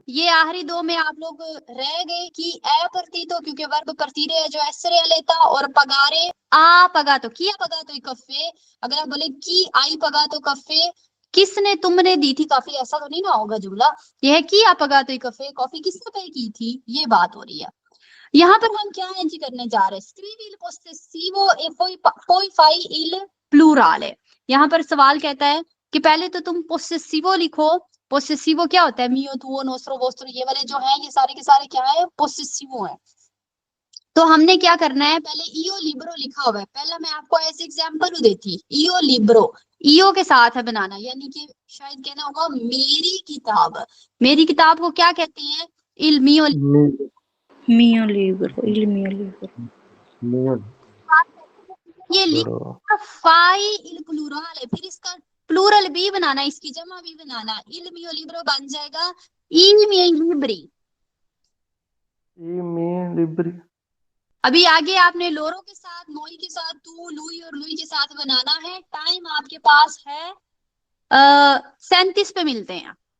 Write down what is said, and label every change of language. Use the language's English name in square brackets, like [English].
[Hindi] ये आखिरी दो में आप लोग रह गए कि ए partito क्योंकि वर्ब partire है जो essere लेता और pagare a pagato. [Italian] chi ha pagato il caffè. [Hindi] अगर आप बोले कि आई pagato caffè किसने तुमने दी थी कॉफी ऐसा तो नहीं ना होगा जुमला. यह है कि आप [Italian] pagato il caffè [Hindi] कॉफी किसने पे की थी ये बात हो रही है. यहाँ पर हम क्या एंट्री करने जा रहे हैं. [Italian] scrivi il possessivo e poi fai il plurale. [Hindi] यहाँ पर सवाल कहता है कि पहले तो तुम possessivo लिखो. possessivo क्या होता है. mio tuo nostro vostro ये वाले जो हैं ये सारे के सारे क्या है possessivo है. तो हमने क्या करना है पहले io libro लिखा हुआ है. पहला मैं आपको ऐसे एग्जांपल देती. io libro io के साथ है बनाना यानी कि शायद कहना होगा मेरी किताब. मेरी किताब को क्या कहते हैं il mio [Italian] Mio libro. Il mio libro. [Hindi] ये लिखा फाई [Italian] il plurale [Hindi] फिर इसका प्लूरल भी बनाना इसकी जमा भी बनाना. [Italian] il mio libro [Hindi] बन जाएगा [Italian] i miei libri. [Hindi] अभी आगे आपने लोरो के साथ नोई के साथ तू लुई और लुई के साथ बनाना है. टाइम आपके पास है 37 पे मिलते हैं.